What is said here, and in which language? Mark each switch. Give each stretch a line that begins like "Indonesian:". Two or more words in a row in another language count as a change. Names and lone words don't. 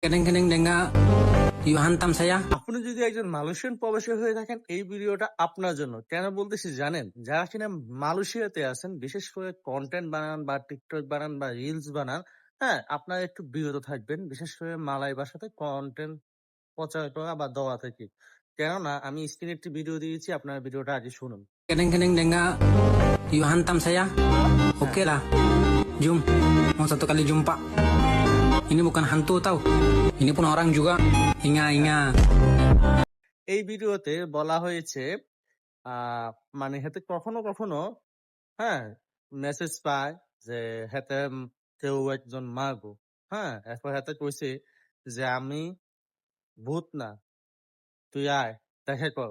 Malay: Kadang-kadang dengar you hantam saya.
Bangla: আপনি যদি একজন মালয়েশিয়ান প্রবাসী হয়ে থাকেন, এই ভিডিওটা আপনার জন্য। কেন বলতেছি জানেন? যারা কিনা মালয়েশিয়াতে আছেন, বিশেষ করে কন্টেন্ট বানান বা টিকটক বানান বা রিলস বানান, হ্যাঁ, আপনারা একটু বিরত থাকবেন। বিশেষ করে মালয় ভাষাতে কন্টেন্ট প্রচার করা বা দেওয়া থেকে। কেননা আমি স্ক্রিনে একটি ভিডিও দিয়েছি, আপনারা ভিডিওটা আগে শুনুন।
Malay: Kadang-kadang dengar you hantam saya. Okey lah. Jom. Mau satu kali jumpa. Ini bukan hantu tau. Ini pun orang juga. Ingat-ingat.
Bangla: এই ভিডিওতে বলা হয়েছে মানে হাতে কখনো কখনো হ্যাঁ মেসেজ পায় যে হাতে কেউ একজন মারবো। হ্যাঁ, এরপর হাতে কইছে যে আমি ভূত না, তুই আয় দেখা কর।